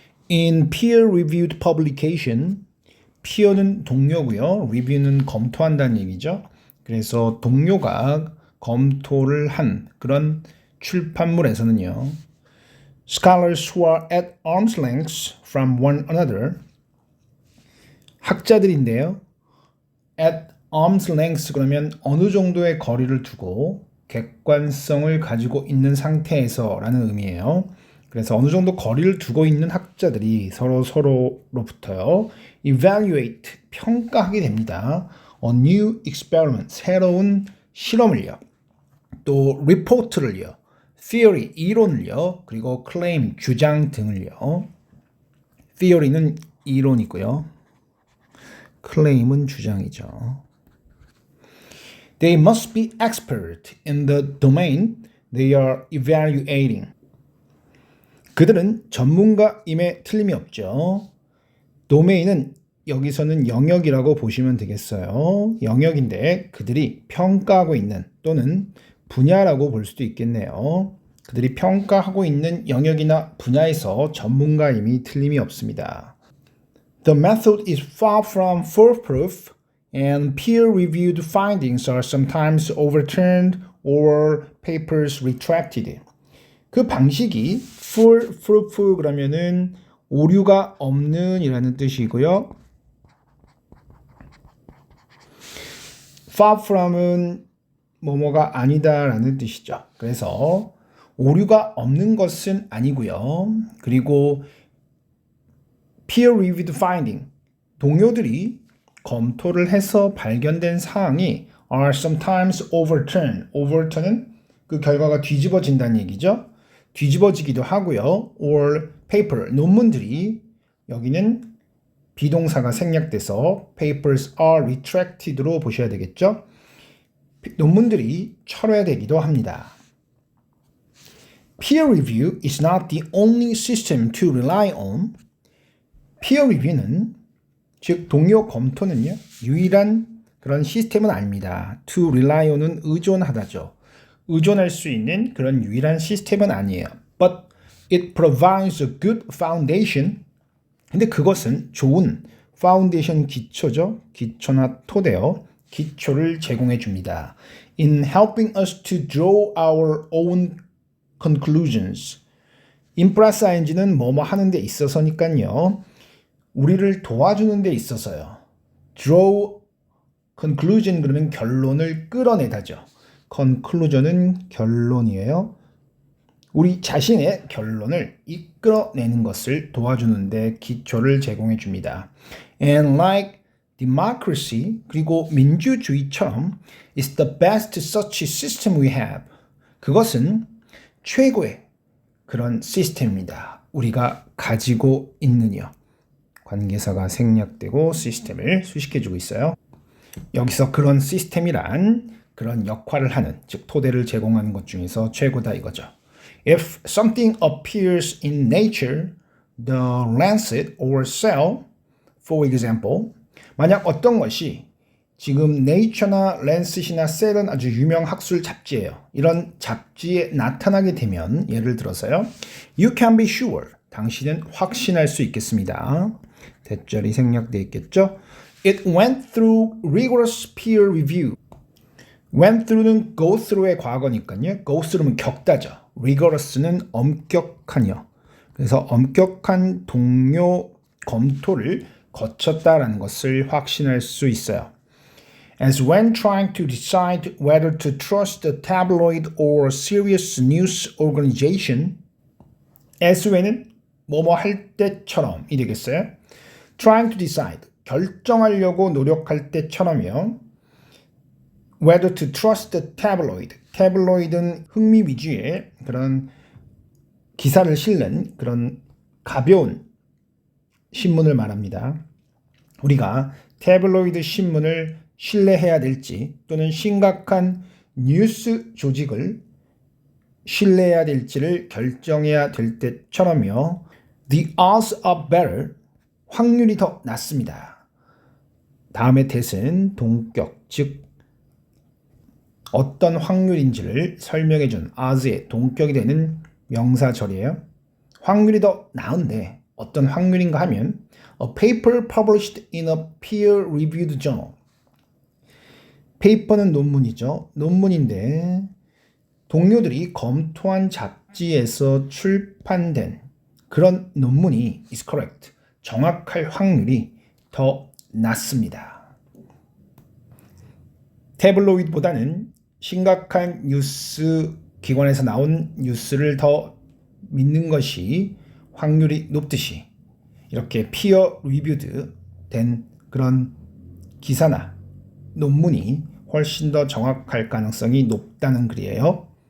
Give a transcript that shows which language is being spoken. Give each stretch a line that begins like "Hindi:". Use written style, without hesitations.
English: In peer-reviewed publication,
Korean: peer는 동료고요. review는 검토한다는 얘기죠. 그래서 동료가 검토를 한 그런 출판물에서는요.
English: Scholars who are at arm's length from one another,
Korean: 학자들인데요. At arm's length 그러면 어느 정도의 거리를 두고 객관성을 가지고 있는 상태에서 라는 의미예요. 그래서 어느 정도 거리를 두고 있는 학자들이 서로로부터요. evaluate, 평가하게 됩니다.
English: a new experiment,
Korean: 새로운 실험을요. 또 report를요. theory, 이론을요. 그리고 claim, 주장 등을요. theory는 이론이고요. claim은 주장이죠.
English: They must be expert in the domain they are evaluating.
Korean: 그들은 전문가임에 틀림이 없죠. 도메인은 여기서는 영역이라고 보시면 되겠어요. 영역인데 그들이 평가하고 있는 또는 분야라고 볼 수도 있겠네요. 그들이 평가하고 있는 영역이나 분야에서 전문가임이 틀림이 없습니다.
English: The method is far from foolproof and peer-reviewed findings are sometimes overturned or papers retracted.
Korean: 그 방식이 foolproof 그러면은 오류가 없는 이라는 뜻이고요. far from은 뭐뭐가 아니다라는 뜻이죠. 그래서 오류가 없는 것은 아니고요. 그리고 peer-reviewed finding, 동료들이 검토를 해서 발견된 사항이
English: are sometimes overturn
Korean: 은 그 결과가 뒤집어진다는 얘기죠. 뒤집어지기도 하고요. or paper, 논문들이 여기는 비동사가 생략돼서
English: papers are retracted
Korean: 로 보셔야 되겠죠. 논문들이 철회되기도 합니다.
English: Peer review is not the only system to rely on.
Korean: peer review는 즉 동료 검토는요. 유일한 그런 시스템은 아닙니다. to rely on은 의존하다죠. 의존할 수 있는 그런 유일한 시스템은 아니에요.
English: But it provides a good foundation.
Korean: 근데 그것은 좋은 foundation 기초죠. 기초나 토대요. 기초를 제공해 줍니다.
English: In helping us to draw our own conclusions.
Korean: in 플러스 ing는 뭐뭐 하는 데 있어서니까요. 우리를 도와주는 데 있어서요. draw conclusion 그러면 결론을 끌어내다죠. conclusion은 결론이에요. 우리 자신의 결론을 이끌어내는 것을 도와주는데 기초를 제공해 줍니다.
English: And like democracy,
Korean: 그리고 민주주의처럼
English: is the best such system we have.
Korean: 그것은 최고의 그런 시스템입니다. 우리가 가지고 있는요. 관계사가 생략되고 시스템을 수식해주고 있어요. 여기서 그런 시스템이란 그런 역할을 하는, 즉 토대를 제공하는 것 중에서 최고다 이거죠.
English: If something appears in Nature, the Lancet or Cell, for example,
Korean: 만약 어떤 것이 지금 Nature나 Lancet이나 Cell은 아주 유명 학술 잡지예요. 이런 잡지에 나타나게 되면 예를 들어서요.
English: You can be sure.
Korean: 당신은 확신할 수 있겠습니다. 대절이 생략되어 있겠죠.
English: It went through rigorous peer review. went through는 go through의 과거니까요.
Korean: go through는 겪다죠. rigorous는 엄격한요. 그래서 엄격한 동료 검토를 거쳤다라는 것을 확신할 수 있어요.
English: As when trying to decide whether to trust a tabloid or serious news organization, as when은
Korean: 뭐뭐 할 때처럼이 되겠어요.
English: Trying to decide,
Korean: 결정하려고 노력할 때처럼요.
English: Whether to trust the tabloid.
Korean: tabloid은 흥미 위주의 그런 기사를 실는 그런 가벼운 신문을 말합니다. 우리가 태블로이드 신문을 신뢰해야 될지 또는 심각한 뉴스 조직을 신뢰해야 될지를 결정해야 될 때처럼요.
English: The odds are better.
Korean: 확률이 더 낮습니다. 다음의 대신 동격, 즉 어떤 확률인지를 설명해 준 odds의 동격이 되는 명사절이에요. 확률이 더 나은데 어떤 확률인가 하면
English: a paper published in a peer-reviewed journal.
Korean: 페이퍼는 논문이죠. 논문인데 동료들이 검토한 잡지에서 출판된 그런 논문이
English: is correct.
Korean: 정확할 확률이 더 낮습니다. 태블로이드보다는 심각한 뉴스 기관에서 나온 뉴스를 더 믿는 것이 확률이 높듯이 이렇게 피어 리뷰드 된 그런 기사나 논문이 훨씬 더 정확할 가능성이 높다는 글이에요.